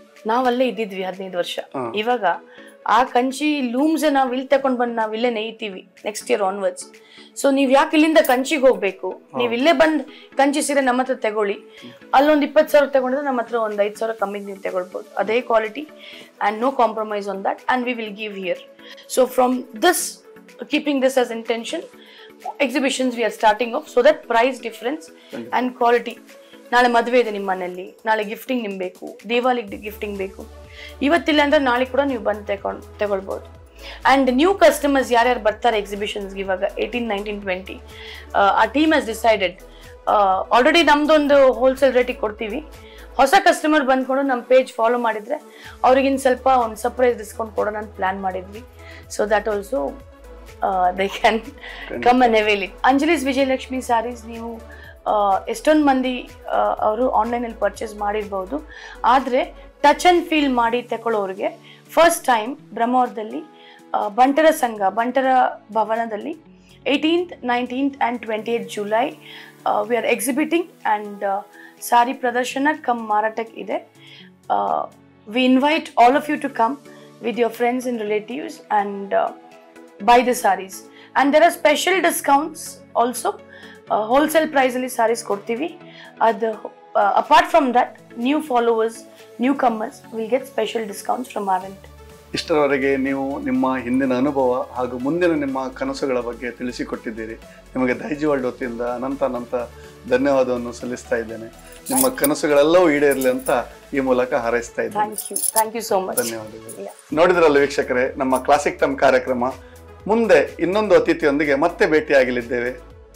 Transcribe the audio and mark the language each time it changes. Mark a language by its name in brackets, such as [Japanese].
[Kannada] ನಾವಲ್ಲೇ ಇದ್ದಿದ್ವಿ 15 ವರ್ಷ. ಇವಾಗ ಆ ಕಂಚಿ ಲೂಮ್ಸ್ ನಾವ್ ಇಲ್ಲಿ ತಕೊಂಡ್ ಬಂದ್ ನಾವ್ ಇಲ್ಲೇ ನೇಯ್ತೀವಿ ನೆಕ್ಸ್ಟ್ ಇಯರ್ ಆನ್ವರ್ಡ್ಸ್. ಸೊ ನೀವ್ ಯಾಕೆ ಇಲ್ಲಿಂದ ಕಂಚಿಗೆ ಹೋಗ್ಬೇಕು, ನೀವ್ ಇಲ್ಲೇ ಬಂದ್ ಕಂಚಿ ಸೀರೆ ನಮ್ಮ ಹತ್ರ ತಗೊಳ್ಳಿ. ಅಲ್ಲೊಂದ್ 20,000 ತಗೊಂಡ್ರೆ ನಮ್ಮ ಹತ್ರ ಒಂದ್ 5,000 ಕಮ್ಮಿ ನೀವು ತಗೊಳ್ಬಹುದು. ಅದೇ quality [English] And no compromise on that and we will give here. So from this, keeping this as intention, exhibitions we are starting off so that price difference and quality. [Kannada] ನಾಳೆ ಮದುವೆ ಇದೆ ನಿಮ್ಮ ಮನೆಯಲ್ಲಿ, ನಾಳೆ ಗಿಫ್ಟಿಂಗ್ ನಿಮ್ಗೆ ಬೇಕು, ದಿವಾಲಿಗೆ ಗಿಫ್ಟಿಂಗ್ ಬೇಕು, ಇವತ್ತಿಲ್ಲ ಅಂದ್ರೆ ನಾಳೆ ಕೂಡ ನೀವು ಬಂದು ತಗೊಳ್ಬೋದು. ಆ್ಯಂಡ್ ನ್ಯೂ ಕಸ್ಟಮರ್ಸ್ ಯಾರ್ಯಾರು ಬರ್ತಾರೆ ಎಕ್ಸಿಬಿಷನ್ಸ್ಗೆ ಇವಾಗ 18, 19, 20, ಆ ಟೀಮ್ [English] Has decided. [Kannada] ಆಲ್ರೆಡಿ ನಮ್ದೊಂದು ಹೋಲ್ಸೇಲ್ ರೇಟಿಗೆ ಕೊಡ್ತೀವಿ. ಹೊಸ ಕಸ್ಟಮರ್ ಬಂದ್ಕೊಂಡು ನಮ್ಮ ಪೇಜ್ ಫಾಲೋ ಮಾಡಿದ್ರೆ ಅವ್ರಿಗಿನ್ ಸ್ವಲ್ಪ ಒಂದು ಸರ್ಪ್ರೈಸ್ ಡಿಸ್ಕೌಂಟ್ ಕೊಡೋಣ ಅಂತ ಪ್ಲಾನ್ ಮಾಡಿದ್ವಿ. [English] So that also they can come and avail it. [Kannada] Anjali's Vijayalakshmi sarees ನೀವು ಎಷ್ಟೊಂದು ಮಂದಿ ಅವರು ಆನ್ಲೈನಲ್ಲಿ ಪರ್ಚೇಸ್ ಮಾಡಿರ್ಬೋದು. ಆದರೆ ಟಚ್ ಆ್ಯಂಡ್ ಫೀಲ್ ಮಾಡಿ ತಗೊಳ್ಳೋರಿಗೆ ಫಸ್ಟ್ ಟೈಮ್ ಬ್ರಹ್ಮಾವರದಲ್ಲಿ ಬಂಟರ ಸಂಘ, ಬಂಟರ ಭವನದಲ್ಲಿ [English] 18th, 19th and 20th July we are exhibiting and [Kannada] ಸಾರಿ ಪ್ರದರ್ಶನ ಕಮ್ ಮಾರಾಟಕ್ಕೆ ಇದೆ. [English] We invite all of you to come with your friends and relatives and buy the sarees. And there are special discounts also. Wholesale price [Kannada] ಅಲ್ಲಿ [English] sarees [Kannada] ಕೊಡ್ತೀವಿ. ಅದು [English] apart from that, new followers, newcomers will get special discounts from our end. [Kannada] ಇಷ್ಟರವರೆಗೆ ನೀವು ನಿಮ್ಮ ಹಿಂದಿನ ಅನುಭವ ಹಾಗೂ ಮುಂದಿನ ನಿಮ್ಮ ಕನಸುಗಳ ಬಗ್ಗೆ ತಿಳಿಸಿಕೊಟ್ಟಿದ್ದೀರಿ. ನಿಮಗೆ ದೈಜಿ ವರ್ಲ್ಡ್ ವತಿಯಿಂದ ಅನಂತ ಧನ್ಯವಾದವನ್ನು ಸಲ್ಲಿಸ್ತಾ ಇದ್ದೇನೆ. ನಿಮ್ಮ ಕನಸುಗಳೆಲ್ಲವೂ ಈಡೇರಲಿ ಅಂತ ಈ ಮೂಲಕ ಹಾರೈಸ್ತಾ ಇದ್ದೇನೆ. [English] Thank you so much. [Kannada] ಧನ್ಯವಾದಗಳು. ನೋಡಿದ್ರಲ್ಲ ವೀಕ್ಷಕರೇ, ನಮ್ಮ ಕ್ಲಾಸಿಕ್ ಟೈಮ್ ಕಾರ್ಯಕ್ರಮ ಮುಂದೆ ಇನ್ನೊಂದು ಅತಿಥಿಯೊಂದಿಗೆ ಮತ್ತೆ ಭೇಟಿಯಾಗಲಿದ್ದೇವೆ.